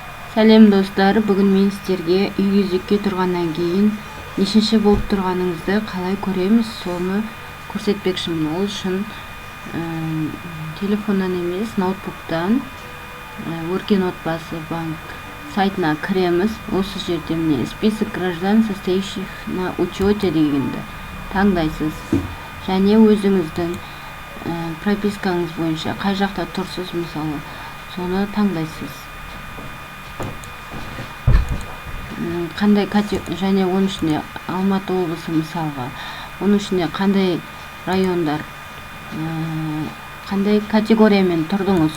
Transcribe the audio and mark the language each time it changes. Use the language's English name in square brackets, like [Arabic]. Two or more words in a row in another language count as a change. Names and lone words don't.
[Kazakh] Сәлем достар, бүгін мен сіздерге үй кезекке тұрғаннан кейін нешінші болып тұрғаныңызды қалай көреміз, соны көрсетпекшімін. Ол үшін телефоннан емес, ноутбуктан Өркен отбасы банк сайтына кіреміз. Осы жерде міне [Russian] список граждан, состоящих на учете [Kazakh] дегенді таңдайсыз. Және өзіңіздің пропискаңыз бойынша қай жақта тұрсыз, мысалы, соны таңдайсыз. Қандай және оның ішінде Алматы облысы мысалға, оның ішінде қандай райондар, қандай категориямен тұрдыңыз.